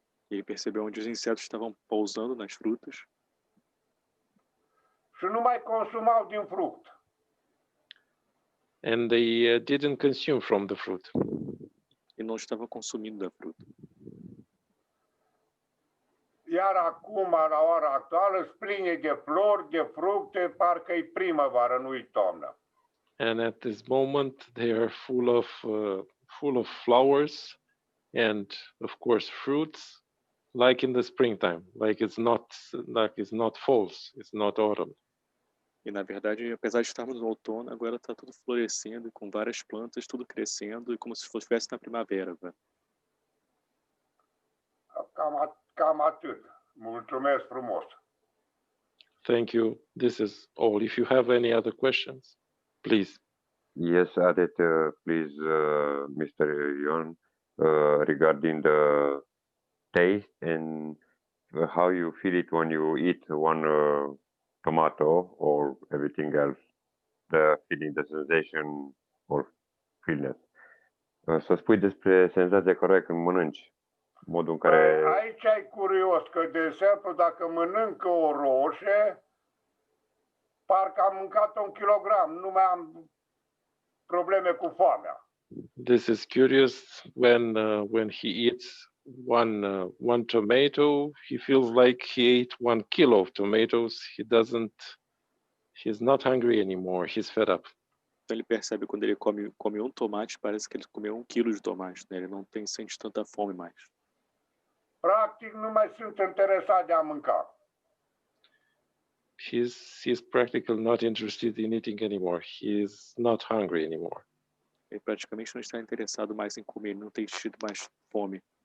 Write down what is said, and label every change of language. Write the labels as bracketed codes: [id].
[pt] Ele percebeu onde os insetos estavam pousando nas frutas. [ro] Și nu mai consumau din fruct. [en] And they didn't consume from the fruit. [pt] E não estava consumindo da fruta. [ro] Iar acum, la ora actuală, sunt pline de flori, de fructe, parcă-i primăvară, nu-i toamnă. [en] And at this moment, they are full of flowers and, of course, fruits, like in the springtime, like it's not false, it's not autumn. [pt] E na verdade, apesar de estarmos no outono, agora está tudo florescendo, com várias plantas, tudo crescendo, e como se estivesse na primavera agora. [ro] Cam atât. Mulțumesc frumos. [en] Thank you. This is all. If you have any other questions, please. Yes, Adet, please, Mr. Ion, regarding the taste and how you feel it when you eat one tomato or everything else, the feeling, the sensation or feelness. [ro] Să spui despre senzația corect când mănânci. Modul în care... Aici e curios, că de exemplu dacă mănâncă o roșie, parcă am mâncat 1 kilogram, nu mai am probleme cu foamea. [en] This is curious. When he eats one tomato, he feels like he ate 1 kilo of tomatoes. He's not hungry anymore. He's fed up. [pt] Então ele percebe quando ele come um tomate, parece que ele comeu 1 quilo de tomate, né? Ele não sente tanta fome mais. [ro] Practic nu mai sunt interesat de a mânca. [en] He's practically not interested in eating anymore. He's not hungry anymore. [pt] Ele praticamente não está interessado mais em comer, ele não tem tido mais fome.